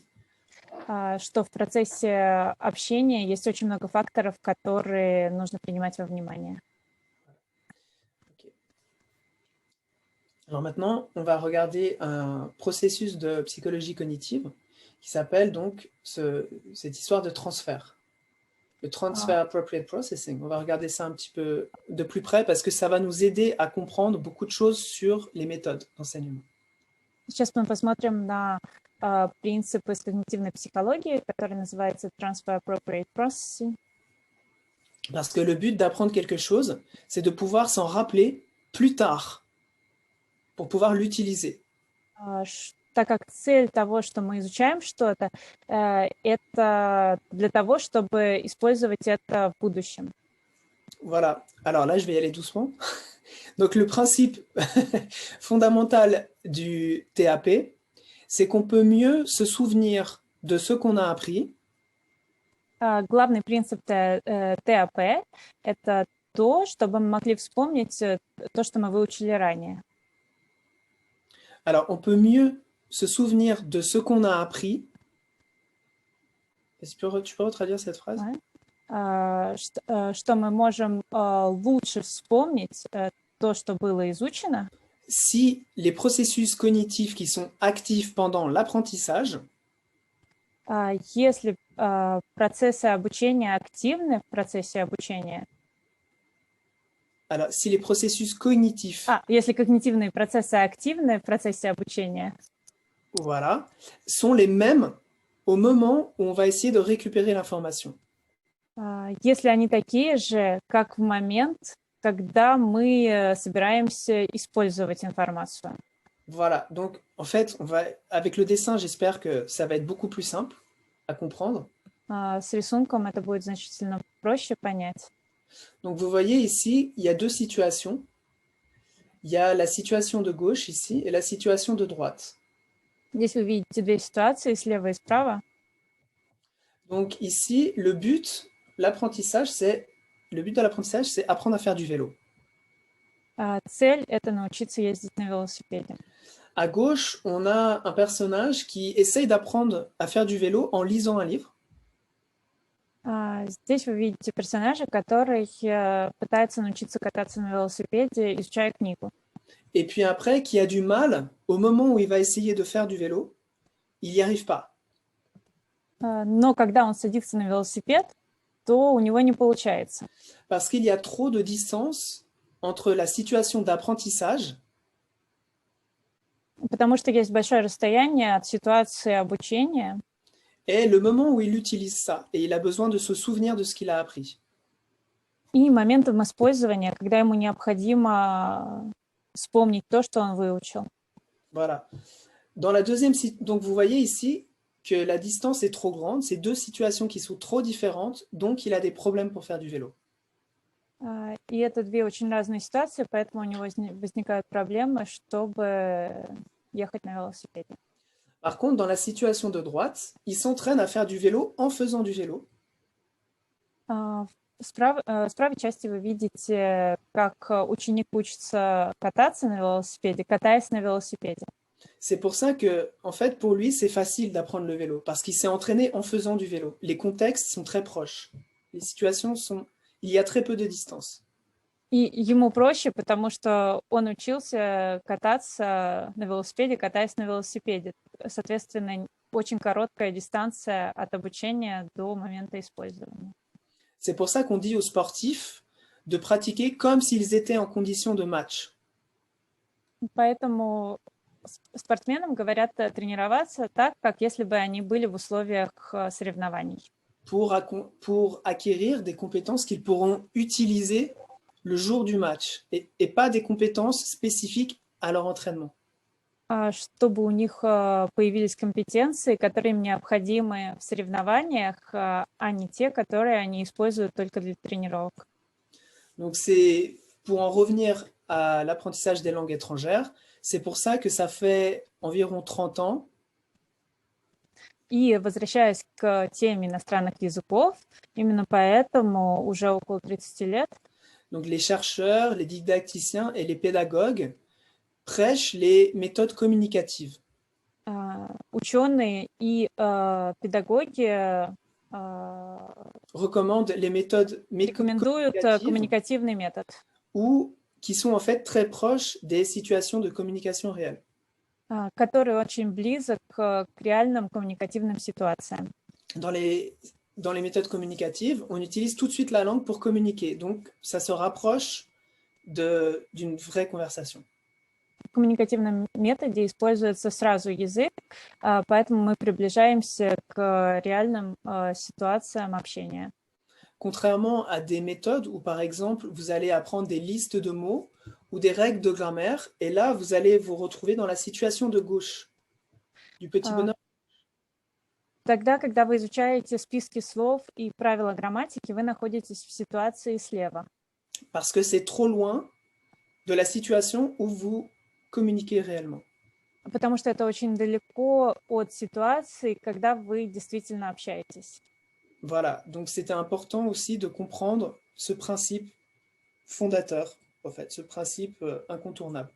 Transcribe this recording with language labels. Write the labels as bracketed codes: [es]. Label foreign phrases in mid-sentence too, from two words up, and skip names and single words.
[ru] Что в процессе общения есть очень много факторов, которые нужно принимать во внимание. [fr] Alors maintenant, on va regarder un processus de psychologie cognitive qui s'appelle donc cette histoire de transfert. [en] Le Transfer Appropriate Processing. [fr] On va regarder ça un petit peu de plus près parce que ça va nous aider à comprendre beaucoup de choses sur les méthodes d'enseignement. [ru] Сейчас мы посмотрим на принципы когнитивной психологии, который называется [en] Transfer Appropriate Processing. [fr] Parce que le but d'apprendre quelque chose, c'est de pouvoir s'en rappeler plus tard pour pouvoir l'utiliser. [ru] Так как цель того, что мы изучаем что-то, это для того, чтобы использовать это в будущем. [fr] Voilà. Alors là, je vais y aller doucement. Donc le principe fondamental du TAP, c'est qu'on peut mieux se souvenir de ce qu'on a appris. [ru] Главный принцип ТАП – это то, чтобы мы могли вспомнить то, что мы выучили ранее. [fr] Alors, on peut mieux se souvenir de ce qu'on a appris. Tu peux retraduire cette phrase? [ru] Что мы можем лучше вспомнить то, что было изучено. [fr] Si les processus cognitifs qui sont actifs pendant l'apprentissage, [ru] если процессы обучения активны в процессе обучения. [fr] Alors, si les processus cognitifs... [ru] Если когнитивные процессы активны в процессе обучения. [fr] Voilà, sont les mêmes au moment où on va essayer de récupérer l'information. [ru] Если они такие же, как в момент, когда мы собираемся использовать информацию. [fr] Voilà, donc en fait, avec le dessin, j'espère que ça va être beaucoup plus simple à comprendre. [ru] С рисунком это будет значительно проще понять. [fr] Donc vous voyez ici, il y a deux situations. Il y a la situation de gauche ici et la situation de droite. [ru] Здесь вы видите две ситуации, слева и справа. [fr] Donc ici, le but de l'apprentissage, c'est apprendre à faire du vélo. [ru] Цель – это научиться ездить на велосипеде. [fr] À gauche, on a un personnage qui essaye d'apprendre à faire du vélo en lisant un livre. [ru] Здесь вы видите персонажа, который пытается научиться кататься на велосипеде, изучая книгу. [fr] Et puis après, qui a du mal, au moment où il va essayer de faire du vélo, il n'y arrive pas. [ru] Но когда он садится на велосипед, то у него не получается. [fr] Parce qu'il y a trop de distance entre la situation d'apprentissage [ru] Потому что есть большое расстояние от ситуации обучения [fr] et le moment où il utilise ça, et il a besoin de se souvenir de ce qu'il a appris. [ru] и моментом использования, когда ему необходимо вспомнить то, что он выучил. [fr] Voilà. Dans la deuxième, donc vous voyez ici que la distance est trop grande, c'est deux situations qui sont trop différentes, donc il a des problèmes pour faire du vélo. [ru] И это две очень разные ситуации, поэтому у него возникают проблемы, чтобы ехать на велосипеде. [fr] Par contre, dans la situation de droite, il s'entraîne à faire du vélo en faisant du vélo. [ru] В правой части вы видите, как ученик учится кататься на велосипеде, катаясь на велосипеде. [fr] C'est pour ça que, en fait, pour lui, c'est facile d'apprendre le vélo, parce qu'il s'est entraîné en faisant du vélo. Les contextes sont très proches. Les situations sont... Il y a très peu de distance. [ru] И ему проще, потому что он учился кататься на велосипеде, катаясь на велосипеде. Соответственно, очень короткая дистанция от обучения до момента использования. [fr] C'est pour ça qu'on dit aux sportifs de pratiquer comme s'ils étaient en condition de match. [ru] Поэтому спортсменам говорят тренироваться так, как если бы они были в условиях соревнований. [fr] Pour acquérir des compétences qu'ils pourront utiliser le jour du match et pas des compétences spécifiques à leur entraînement. [ru] Чтобы у них появились компетенции, которые им необходимы в соревнованиях, а не те, которые они используют только для тренировок. [fr] Donc c'est pour en revenir à l'apprentissage des langues étrangères, c'est pour ça que ça fait environ 30 ans [ru] И возвращаясь к теме иностранных языков, именно поэтому уже около 30 лет [fr] donc les chercheurs, les didacticiens et les pédagogues prêchent les méthodes communicatives. [ru] ученые и педагоги [fr] Recommandent les méthodes [ru] рекомендуют [fr] communicatives [ru] коммуникативный метод, [fr] ou qui sont en fait très proches des situations de communication réelle. [ru] который очень близок к реальным коммуникативным ситуациям. [fr] Dans les méthodes communicatives, on utilise tout de suite la langue pour communiquer. Donc, ça se rapproche d'une vraie conversation. [ru] В коммуникативном методе используется сразу язык, поэтому мы приближаемся к реальным ситуациям общения. [fr] Contrairement à des méthodes où, par exemple, vous allez apprendre des listes de mots ou des règles de grammaire, et là, vous allez vous retrouver dans la situation de gauche, du petit bonhomme. [ru] Тогда, когда вы изучаете списки слов и правила грамматики, вы находитесь в ситуации слева. [fr] Parce que c'est trop loin de la situation où vous communiquez réellement. [ru] Потому что это очень далеко от ситуации, когда вы действительно общаетесь. [fr] Voilà, donc c'était important aussi de comprendre ce principe fondateur, en fait, ce principe incontournable.